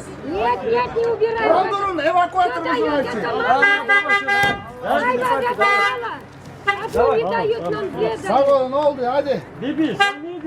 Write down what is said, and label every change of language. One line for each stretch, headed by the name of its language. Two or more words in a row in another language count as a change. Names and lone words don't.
Russian: Нет, нет, не убирай.
Turkish: Durun, evakuatörümüz var.
Russian: Ай, надоело. А то не дают нам бегать.
Turkish: Sağ olun, ne oldu hadi. Bibi sen neydin?